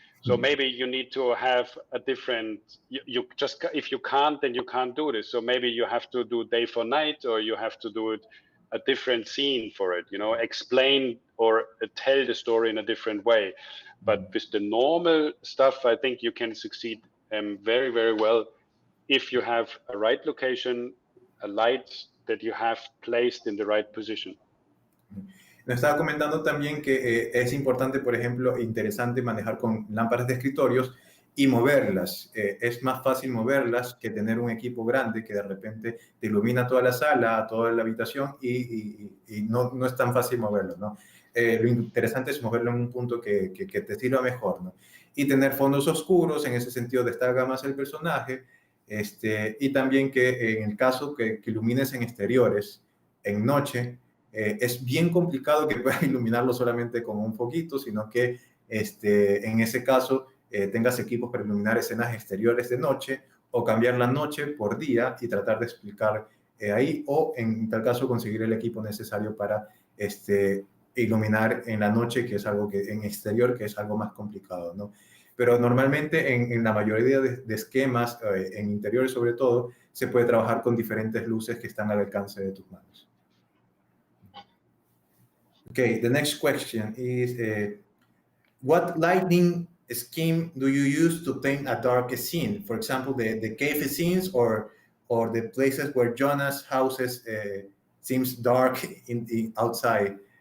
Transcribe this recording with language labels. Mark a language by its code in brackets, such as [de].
[en] So maybe you need to have a different, you just, if you can't, then you can't do this. So maybe you have to do day for night, or you have to do it a different scene for it, you know, explain or tell the story in a different way. But with the normal stuff, I think you can succeed very, very well if you have a right location, a light that you have placed in the right position. [es] Nos estaba comentando también que es importante, por ejemplo, interesante manejar con lámparas de escritorios y moverlas. Es más fácil moverlas que tener un equipo grande que de repente te ilumina toda la sala, toda la habitación y no es tan fácil moverlo, ¿no? Lo interesante es moverlo en un punto que te sirva mejor, ¿no? Y tener fondos oscuros, en ese sentido destaca más el personaje, y también que en el caso que ilumines en exteriores, en noche, es bien complicado que puedas iluminarlo solamente con un foquito, sino que en ese caso tengas equipos para iluminar escenas exteriores de noche o cambiar la noche por día y tratar de explicar ahí, o en tal caso conseguir el equipo necesario para iluminar en la noche, que es algo que en exterior, que es algo más complicado, ¿no? Pero normalmente en la mayoría de esquemas, en interiores sobre todo, se puede trabajar con diferentes luces que están al alcance de tus manos. [en] Okay, the next question is, what lighting scheme do you use to paint a dark scene? For example, the cave scenes or the places where Jonah's houses seems dark outside.